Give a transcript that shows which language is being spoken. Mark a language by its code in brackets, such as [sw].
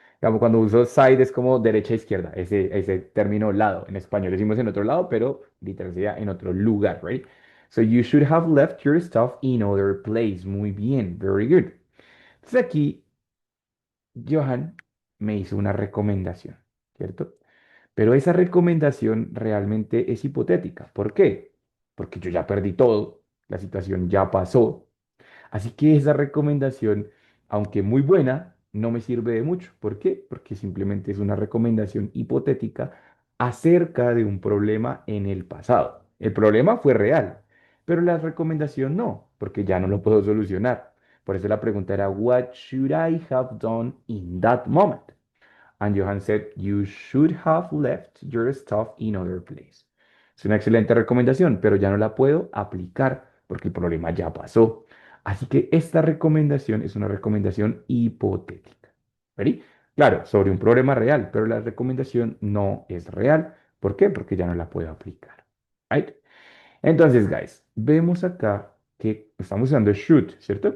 [es] Digamos, cuando uso side es como derecha izquierda, ese término lado. En español decimos en otro lado, pero literal sería en otro lugar, ¿right? [en] So you should have left your stuff in other place. [es] Muy bien, [en] very good. [es] Entonces aquí Johan me hizo una recomendación, ¿cierto? Pero esa recomendación realmente es hipotética. ¿Por qué? Porque yo ya perdí todo, la situación ya pasó. Así que esa recomendación, aunque muy buena, no me sirve de mucho. ¿Por qué? Porque simplemente es una recomendación hipotética acerca de un problema en el pasado. El problema fue real, pero la recomendación no, porque ya no lo puedo solucionar. Por eso la pregunta era, [en] what should I have done in that moment? And Johan said, you should have left your stuff in other place. [es] Es una excelente recomendación, pero ya no la puedo aplicar porque el problema ya pasó. Así que esta recomendación es una recomendación hipotética. ¿Ready? Claro, sobre un problema real, pero la recomendación no es real. ¿Por qué? Porque ya no la puedo aplicar. Right? Entonces, guys, vemos acá que estamos usando should, ¿cierto?